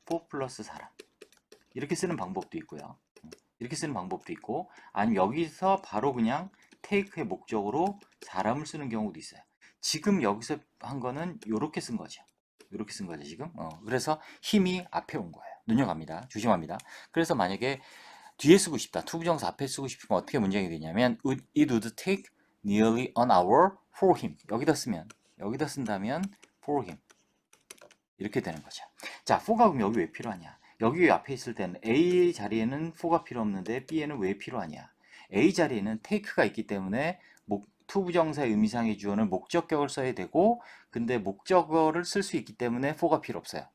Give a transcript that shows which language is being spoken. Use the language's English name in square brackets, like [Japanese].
[Korean] for 플러스 사람 이렇게 쓰는 방법도 있고요. 이렇게 쓰는 방법도 있고 아니면 여기서 바로 그냥 take의 목적으로 사람을 쓰는 경우도 있어요. 지금 여기서 한 거는 이렇게 쓴 거죠. 이렇게 쓴 거죠 지금. 그래서 힘이 앞에 온 거예요. 눈여갑니다. 조심합니다. 그래서 만약에 뒤에 쓰고 싶다. 투부정사 앞에 쓰고 싶으면 어떻게 문장이 되냐면 [English] it would take nearly an hour for him. [Korean] 여기다 쓴다면 for him 이렇게 되는 거죠. 자, for가 그럼 여기 왜 필요하냐? 여기 앞에 있을 때는 A 자리에는 for가 필요 없는데 B에는 왜 필요하냐? A 자리에는 take가 있기 때문에 투부정사의 의미상의 주어는 목적격을 써야 되고 근데 목적어를 쓸 수 있기 때문에 for가 필요 없어요.